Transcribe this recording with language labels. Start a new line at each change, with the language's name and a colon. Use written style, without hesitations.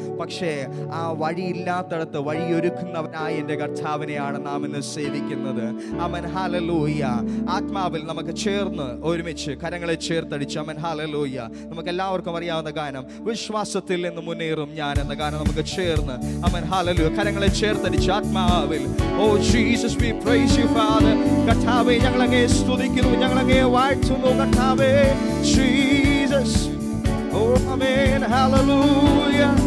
Malayalam: പക്ഷേ ആ വഴിയില്ലാത്തടത്ത് വഴിയൊരുക്കുന്നവനായ എൻ്റെ കർത്താവിനെയാണ് നാം ഇന്ന് സേവിക്കുന്നത്. ആമേൻ, ഹല്ലേലൂയ. ആത്മാവിൽ നമുക്ക് ചേർന്ന് ഒരുമിച്ച് കരങ്ങളെ ചേർത്തടിച്ച് ആമേൻ, ഹല്ലേലൂയ, നമുക്ക് എല്ലാവർക്കും അറിയാവുന്ന ഗാനം വിശ്വാസത്തിൽ നിന്ന് മുന്നേറും ഞാൻ എന്ന ഗാനം നമുക്ക് ചേർന്ന് ആമേൻ, ഹല്ലേലൂയ, കരങ്ങളെ ചേർത്തടിച്ച് ആത്മാവിൽ.
English: Oh Jesus, we praise you Father.
Malayalam: കർത്താവേ, ഞങ്ങളങ്ങേ സ്തുതിക്കുന്നു, ഞങ്ങളങ്ങേ വാഴ്ത്തുന്നു കർത്താവേ. ജീസസ്, ഓ ആമേൻ, ഹല്ലേലൂയ.